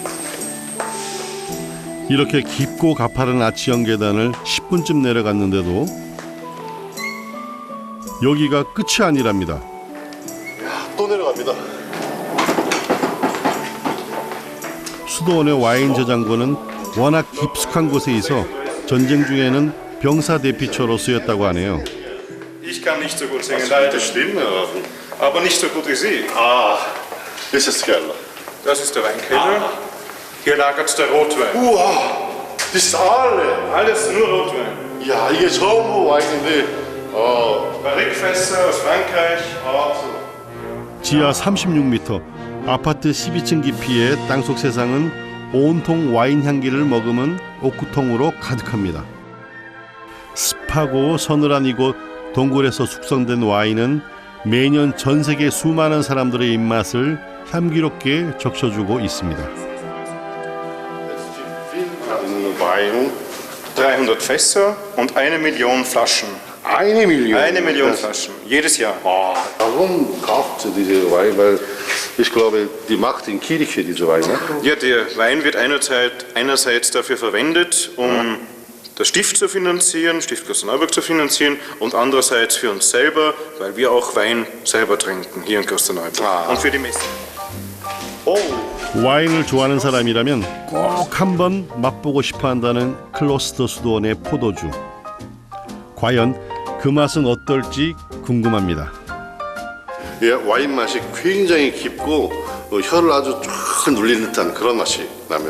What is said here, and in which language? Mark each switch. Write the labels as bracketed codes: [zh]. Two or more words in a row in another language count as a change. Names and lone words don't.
[ko] 이렇게 깊고 가파른 아치형 계단을 10분쯤 내려갔는데도 여기가 끝이 아니랍니다. 또 내려갑니다. 수도원의 와인 저장고는 워낙 깊숙한 곳에 있어 전쟁 중에는 병사 대피처로 쓰였다고 하네요. [de] Ich kann nicht so gut singen, leider. Aber nicht so gut wie Sie. Das ist der Keller. Das ist der Weinkeller. Hier lagert der Rotwein. 우와, das ist Alles nur Rotwein. [ko] 야, 이게 전부 와인인데. [de] Barrikfässer aus Frankreich. [ko] 지하 36m, 아파트 12층 깊이의 땅속 세상은 온통 와인 향기를 머금은 옥구통으로 가득합니다. 습하고 서늘한 이곳 동굴에서 숙성된 와인은 매년 전 세계 수많은 사람들의 입맛을 향기롭게 적셔주고 있습니다. [de] Wein. 300 Fässer und 1 Million Flaschen. 1 Million? 1 Million Flaschen, jedes Jahr. Warum kauft ihr diese Wein? Weil ich glaube, die macht in Kirche diese Wein. Ne? Ja, der Wein wird einerseits dafür verwendet, um das Stift zu finanzieren, Stift Klosterneuburg zu finanzieren, und andererseits für uns selber, weil wir auch Wein selber trinken hier in Klosterneuburg und für die Messe. [ko] 와인을 좋아하는 사람이라면 꼭 한번 맛보고 싶어 한다는 클로스터 수도원의 포도주. 과연 그 맛은 어떨지 궁금합니다. 예, 와인 맛이 굉장히 깊고 혀를 아주 쫙 눌리는 듯한 그런 맛이 납니다.